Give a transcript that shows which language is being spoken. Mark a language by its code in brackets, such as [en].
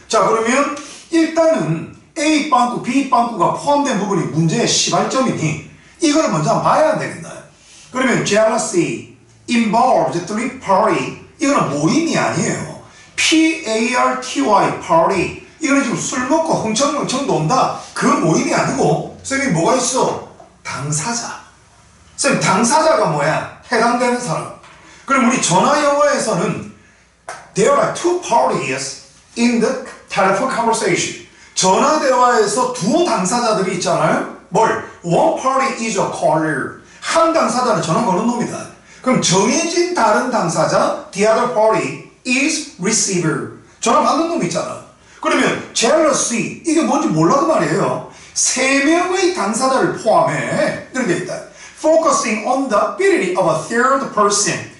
[ko] 자 그러면 일단은 A 빵꾸, B 빵꾸가 포함된 부분이 문제의 시발점이니 이걸 먼저 봐야 되겠나요? 그러면 [en] jealousy involves three party [ko] 이거는 모임이 아니에요. PARTY party 이거는 지금 술 먹고 흥청흥청 논다 그 모임이 아니고 쌤이 뭐가 있어? 당사자. 쌤 당사자가 뭐야? 해당되는 사람. 그럼 우리 전화 영어에서는 [en] there are two parties in the telephone conversation. [ko] 전화 대화에서 두 당사자들이 있잖아요. 뭘? [en] One party is a caller. [ko] 한 당사자는 전화 거는 놈이다. 그럼 정해진 다른 당사자 [en] the other party is receiver. [ko] 전화 받는 놈 있잖아. 그러면 jealousy 이게 뭔지 몰라도 말이에요. 세 명의 당사자를 포함해 이런 게 있다. [en] Focusing on the ability of a third person.